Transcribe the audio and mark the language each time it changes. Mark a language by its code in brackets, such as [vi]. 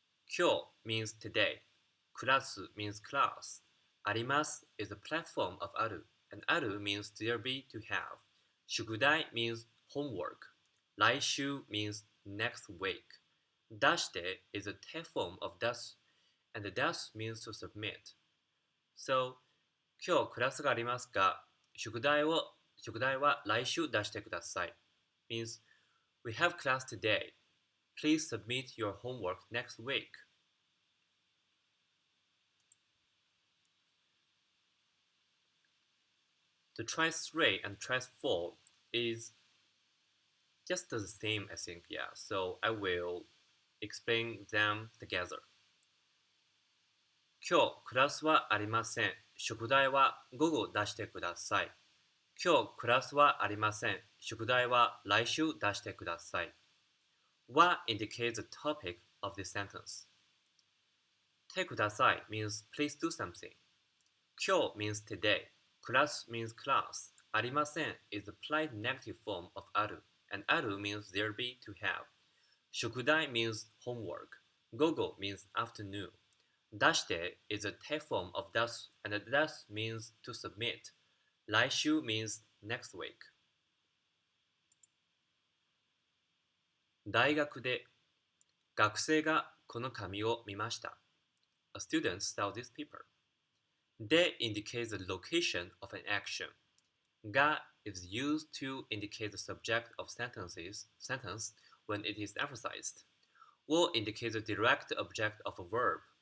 [en] 今日 means today. クラス means class. あります is a platform of ある and ある means there be to have. 宿題 means homework. 来週 means next week. 出して is a te form of 出す and the 出す means to submit. So, [ja] 今日クラスがありますが、宿題は来週出してください [en] means we have class today. Please submit your homework next week. The choice 3 and choice 4 is just the same, I think, yeah. So I will explain them together. [ja] 今日クラスはありません。宿題は午後出してください。今日クラスはありません。宿題は来週出してください。 [en] Wa indicates the topic of this sentence. てください means please do something. 今日 means today. クラス means class. ありません is the polite negative form of ある and ある means there be to have. 宿題 means homework. 午後 means afternoon. 出して is a te form of 出す and 出す means to submit. 来週 means next week. [ja] 大学で学生がこの紙を見ました。 [en] A student saw this paper. De indicates the location of an action. Ga is used to indicate the subject of sentence when it is emphasized. Wo indicates the direct object of a verb.